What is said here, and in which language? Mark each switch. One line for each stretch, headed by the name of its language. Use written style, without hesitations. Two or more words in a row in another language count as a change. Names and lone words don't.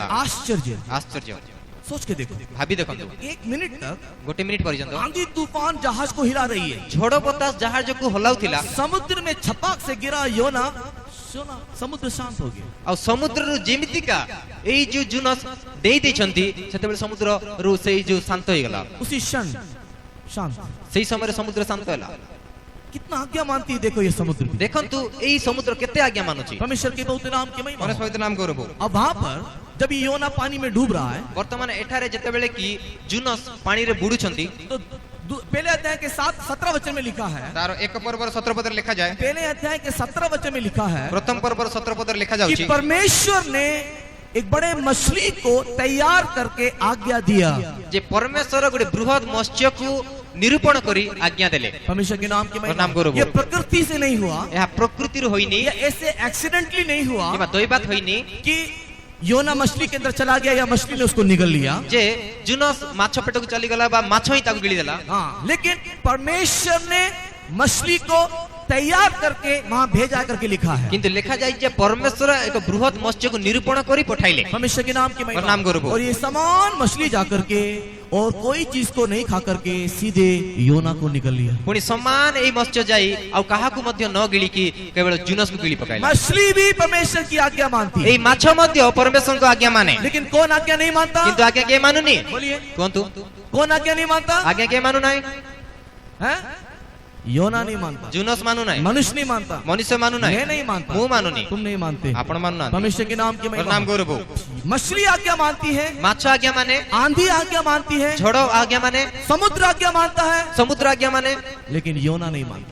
Hindi: आश्चर्य,
Odia: ଆଶ୍ଚର୍ଯ୍ୟ
Hindi: सोच के देखो,
Odia: ଭାବି ଦେଖନ୍ତୁ
Hindi: 1 मिनट तक
Odia: ଗୋଟେ ମିନିଟ ପର୍ଯ୍ୟନ୍ତ
Hindi: आंधी तूफान जहाज को हिला रही है,
Odia: ଝଡ଼ ବତାସ ଜାହାଜକୁ ହଲାଉଥିଲା
Hindi: समुद्र में छपाक से गिरा योना, सोना समुद्र शांत हो गया।
Odia: ଆଉ ସମୁଦ୍ରରୁ ଯେମିତିକା ଏଇ ଯୋଉ ଜୁନସ୍ ଦେଇ ଦେଇଛନ୍ତି ସେତେବେଳେ ସମୁଦ୍ରରୁ ସେଇ ଯୋଉ ଶାନ୍ତ ହେଇଗଲା
Hindi: उसी क्षण शांत।
Odia: ସେଇ ସମୟରେ ସମୁଦ୍ର ଶାନ୍ତ ହେଲା
Hindi: कितना आज्ञा मानती है देखो ये समुद्र भी।
Odia: ଦେଖନ୍ତୁ ଏଇ ସମୁଦ୍ର କେତେ ଆଜ୍ଞା ମାନୁଛି
Hindi: परमेश्वर के बहुत नाम की महिमा।
Odia: ପରମେଶ୍ୱର ନାମ ଗୌରବ
Hindi: अब वहां पर जब ये योना पानी में डूब रहा है
Odia: ବର୍ତ୍ତମାନ ଏଠାରେ ଯେତେବେଳେ କି ଜୁନସ୍ ପାଣିରେ ବୁଡୁଛନ୍ତି
Hindi: तो पहले अध्याय के 17 वचन में लिखा है,
Odia: ତାର 1 ପର୍ବର 17 ପଦରେ ଲେଖାଯାଏ
Hindi: पहले अध्याय के 17 वचन में लिखा है
Odia: ପ୍ରଥମ ପର୍ବର 17 ପଦରେ
Hindi: कि
Odia: ଲେଖାଯାଉଛି
Hindi: परमेश्वर ने एक बड़े मछली को तैयार करके आज्ञा दिया।
Odia: ଯେ ପରମେଶ୍ୱର ଗୋଟେ ବୃହତ ମତ୍ସ୍ୟକୁ ନିରୂପଣ କରି ଆଜ୍ଞା ଦେଲେ
Hindi: परमेश्वर के नाम की
Odia: नाम
Hindi: महिमा।
Odia: गौरव।
Hindi: ये प्रकृति से नहीं हुआ,
Odia: ଏହା ପ୍ରକୃତିରୁ ହୋଇନି
Hindi: ये ऐसे एक्सीडेंटली नहीं हुआ
Odia: କିମ୍ବା ଦୈବାତ ହୋଇନି
Hindi: कि योना मछली के अंदर चला गया या मछली ने उसको निगल लिया।
Odia: ଯେ ଜୁନସ୍ ମାଛ ପେଟକୁ ଚାଲିଗଲା ବା ମାଛ ହିଁ ତାକୁ ଗିଳିଦେଲା
Hindi: हाँ, लेकिन परमेश्वर ने मछली को तैयार करके वहां भेजा करके लिखा है।
Odia: କିନ୍ତୁ ଲେଖାଯାଇଛି ଯେ ପରମେଶ୍ୱର ଏକ ବୃହତ ମତ୍ସ୍ୟକୁ ନିରୂପଣ କରି ପଠାଇଲେ
Hindi: परमेश्वर के नाम की
Odia: ଆଉ ନାମ ଗୌରବ।
Hindi: महिमा। और ये समान मछली जाकर के और कोई चीज को नहीं खा करके सीधे योना को निकल लिया।
Odia: ପୁଣି ସମାନ ଏଇ ମତ୍ସ୍ୟ ଯାଇ ଆଉ କାହାକୁ ମଧ୍ୟ ନ ଗିଳିକି କେବଳ ଜୁନସ୍କୁ ଗିଳି ପକାଇଲା
Hindi: मछली भी परमेश्वर की आज्ञा मानती है,
Odia: ଏଇ ମାଛ ମଧ୍ୟ ପରମେଶ୍ୱରଙ୍କ ଆଜ୍ଞା ମାନେ
Hindi: लेकिन कौन आज्ञा नहीं मानता?
Odia: କିନ୍ତୁ ଆଜ୍ଞା କିଏ ମାନୁନି
Hindi: बोलिए,
Odia: କୁହନ୍ତୁ
Hindi: कौन आज्ञा नहीं मानता
Odia: ଆଜ୍ଞା କିଏ ମାନୁ ନାହିଁ
Hindi: है? योना नहीं मानता,
Odia: ଜୁନସ୍ ମାନୁ ନାହିଁ,
Hindi: मनुष्य नहीं मानता,
Odia: ମନୁଷ୍ୟ ମାନୁ ନାହିଁ,
Hindi: मैं नहीं मानता,
Odia: ମୁଁ ମାନୁନି,
Hindi: तुम नहीं मानते,
Odia: ଆପଣ ମାନୁ ନା,
Hindi: परमेश्वर के नाम की महिमा।
Odia: ନାମ ଗୌରବ।
Hindi: मछली आज्ञा मानती है,
Odia: ମାଛ ଆଜ୍ଞା ମାନେ,
Hindi: आंधी आज्ञा मानती है,
Odia: ଝଡ଼ୋ ଆଜ୍ଞା ମାନେ,
Hindi: समुद्र आज्ञा मानता है,
Odia: ସମୁଦ୍ର ଆଜ୍ଞା ମାନେ,
Hindi: लेकिन योना नहीं मानता।